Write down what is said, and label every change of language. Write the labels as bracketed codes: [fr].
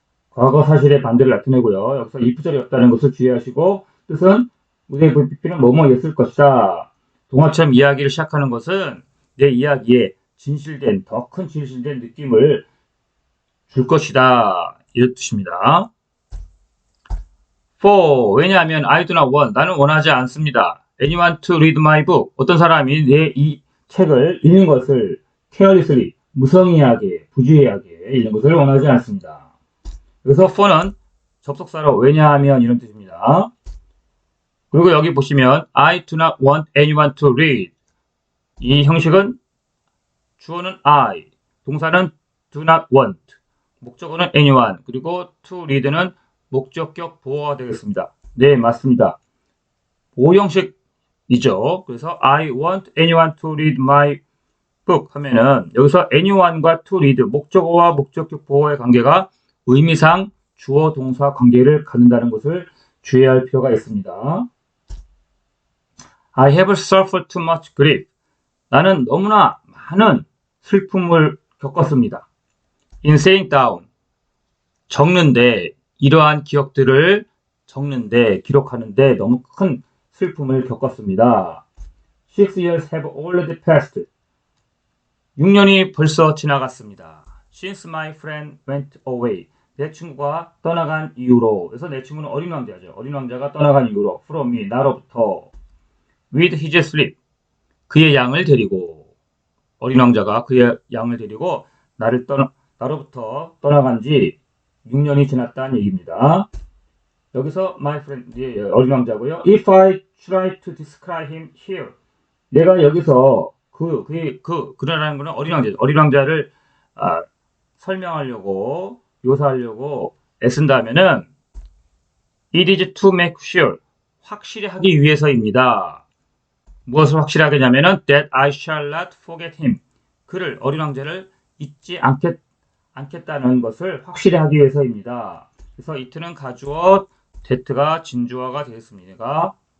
[ko] 과거 사실의 반대를 나타내고요. 여기서 if절이 없다는 것을 주의하시고 뜻은 would have pp는 뭐뭐였을 것이다. 동화처럼 이야기를 시작하는 것은 내 이야기에 더 큰 진실된 느낌을 줄 것이다. 이런 뜻입니다. [en] For, [ko] 왜냐하면 [en] I do not want, [ko] 나는 원하지 않습니다. [en] Anyone to read my book, [ko] 어떤 사람이 내 이 책을 읽는 것을 [en] carelessly, [ko] 무성의하게, 부주의하게 읽는 것을 원하지 않습니다. 그래서 for는 접속사로 왜냐하면 이런 뜻입니다. 그리고 여기 보시면 [en] I do not want anyone to read, [ko] 이 형식은 주어는 I, 동사는 do not want, 목적어는 anyone, 그리고 to read는 목적격 보어가 되겠습니다. 네, 맞습니다. 보호 형식이죠. 그래서 [en] I want anyone to read my book [ko] 하면은 여기서 anyone과 to read, 목적어와 목적격 보어의 관계가 의미상 주어 동사 관계를 갖는다는 것을 주의할 필요가 있습니다. [en] I have suffered too much grief. [ko] 나는 너무나 많은 슬픔을 겪었습니다. [en] In saying down, [ko] 적는데 이러한 기억들을 적는데 기록하는데 너무 큰 슬픔을 겪었습니다. [en] 6 years have already passed. [ko] 6년이 벌써 지나갔습니다. [en] Since my friend went away. [ko] 내 친구가 떠나간 이후로. 그래서 내 친구는 어린 왕자죠. 어린 왕자가 떠나간 이후로. [en] From me, [ko] 나로부터. [en] With his sleep. [ko] 그의 양을 데리고. 어린 왕자가 그의 양을 데리고 나로부터 떠나간 지 6년이 지났다는 얘기입니다. 여기서 my friend, 어린 왕자고요. [en] If I try to describe him here. [ko] 내가 여기서 그라는 거는 어린 왕자죠. 어린 왕자를 설명하려고, 묘사하려고 애쓴다면은 [en] it is to make sure. [ko] 확실히 하기 위해서입니다. 무엇을 확실하게 하냐면은 [en] that I shall not forget him. [ko] 그를, 어린 왕자를 잊지 않겠다는 것을 확실히 하기 위해서입니다. 그래서 it는 가주어, that가 진주어가 되겠습니다.